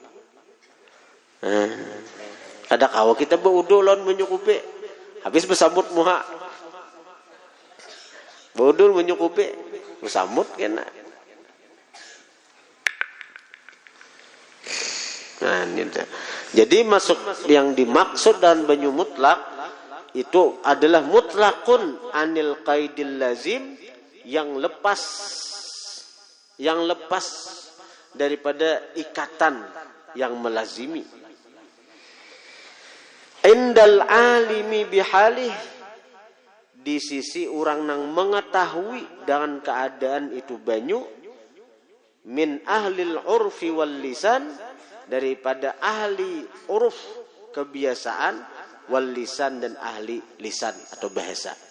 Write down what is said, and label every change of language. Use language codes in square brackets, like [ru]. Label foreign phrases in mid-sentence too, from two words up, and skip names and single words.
[bjn] Ada kawa kita berudu lawan menyukupi, habis bersambut muha, berudu menyukupi, bersambut kena. Nah, ini jadi masuk yang dimaksud dan banyu mutlak itu adalah [ar] mutlakun anil qaidil lazim, [bjn] yang lepas daripada ikatan yang melazimi. [ar] Indal alimi bihalih, [bjn] di sisi orang yang mengetahui dengan keadaan itu banyu, [ar] min ahlil urfi wal lisan, [bjn] daripada ahli uruf kebiasaan, [ar] wal lisan [bjn] dan ahli lisan atau bahasa.